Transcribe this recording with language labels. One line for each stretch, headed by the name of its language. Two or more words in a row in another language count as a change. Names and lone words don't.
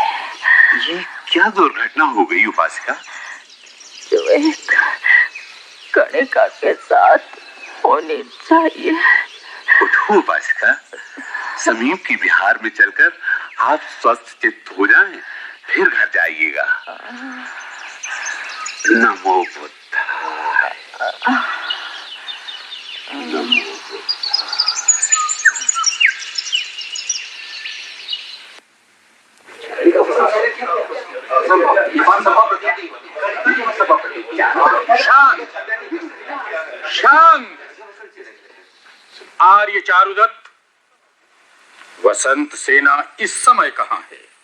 Hindi: ये क्या दुर्घटना हो गई उपासिका? जो एक कणिका के साथ होनी चाहिए। उठो उपासिका, समीप की विहार में चलकर आप स्वस्थ चित्त हो जाएं, फिर घर जाइएगा।
Sanskrit: नमो बुद्धाय, नमो
Hindi: शांत, शांत। आर्य चारुदत्त, वसंत सेना इस समय कहाँ है?